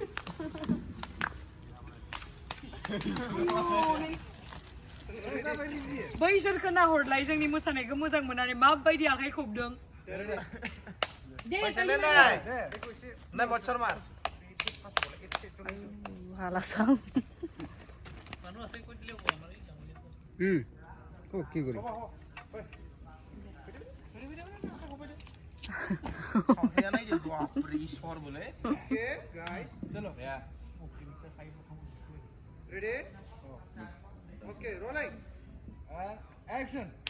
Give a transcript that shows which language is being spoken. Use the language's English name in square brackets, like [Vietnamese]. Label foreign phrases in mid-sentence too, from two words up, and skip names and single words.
[Bodo] बैसोरखौ नाहरलाय जोंनि मोसानायखौ मोजां मोननानै माबायदि आखाइ खबदों [Bangla] নাই বছর মাস হালাসাং ও কি করি [English] Okay, guys. Chalo. Yeah. Ready? Okay, rolling. And action.